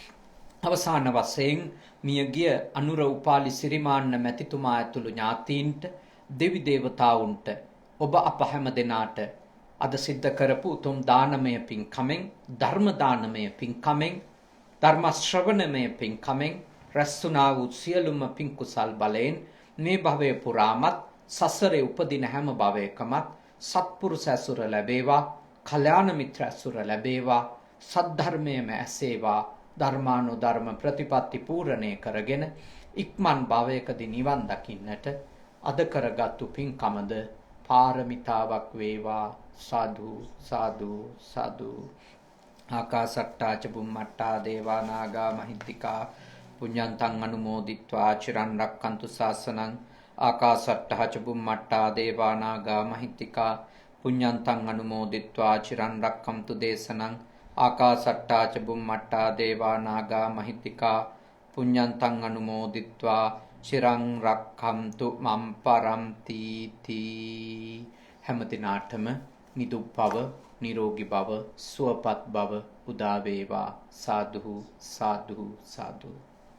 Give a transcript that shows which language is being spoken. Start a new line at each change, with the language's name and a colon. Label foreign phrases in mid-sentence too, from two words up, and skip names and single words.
Sinhala: අවසාන වශයෙන් මියගිය අනුර උපාලි සිරිමාන්න මැතිතුමා ඇතුළු ඥාතීන්ට, දෙවි දේවතාවුන්ට, ඔබ අප හැම දෙනාට අද සිද්ධ කරපු උතුම් දානමය පින්කමෙන්, ධර්ම දානමය පින්කමෙන්, ධර්ම ශ්‍රවණමය පින්කමෙන් රැස්ුණා වූ සියලුම පින් කුසල් බලයෙන් මේ භවය පුරාමත්, සසරේ උපදින හැම භවයකමත් සත්පුරුෂ ඇසුර ලැබේවා, කල්යාණ මිත්‍ර ඇසුර ලැබේවා, සද්ධර්මයේම ඇසේවා. ධර්මානුධර්ම ප්‍රතිපත්ති පූර්ණේ කරගෙන ඉක්මන් භවයකදී නිවන් දකින්නට අද කරගත්තු පින්කමද පාරමිතාවක් වේවා. සාදු සාදු සාදු.
Pali: ආකාසට්ටා ච බුම්මට්ටා දේවා නාග මහිද්దికා පුඤ්ඤන්තං අනුමෝදිත්වා චිරන් රක්칸තු ශාසනං. ආකාසට්ටා ච බුම්මට්ටා දේවා නාග මහිද්దికා පුඤ්ඤන්තං අනුමෝදිත්වා චිරන් රක්칸තු දේශනං. ආකාසට්ටා ච බුම්මට්ටා දේවා නාග මහිද්దికා පුඤ්ඤන්තං අනුමෝදිත්වා චිරං රක්ඛන්තු මම් පරන්ති තී.
Sinhala: හැම දිනාටම නිදුක් බව, නිරෝගී බව, සුවපත් බව උදා වේවා. සාදු සාදු සාදු.